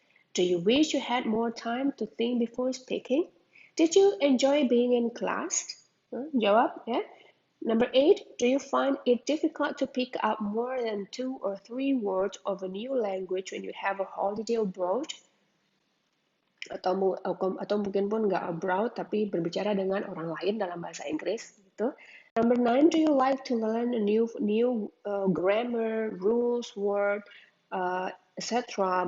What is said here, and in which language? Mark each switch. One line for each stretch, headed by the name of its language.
English: Do you wish you had more time to think before speaking? Did you enjoy being in class?
Indonesian: Jawab ya.
English: Number 8, do you find it difficult to pick up more than 2 or 3 words of a new language when you have a holiday abroad?
Indonesian: Atau mungkin pun nggak
English: abroad,
Indonesian: tapi berbicara dengan orang lain dalam bahasa Inggris gitu.
English: Number 9, do you like to learn a new grammar, rules, word, etc.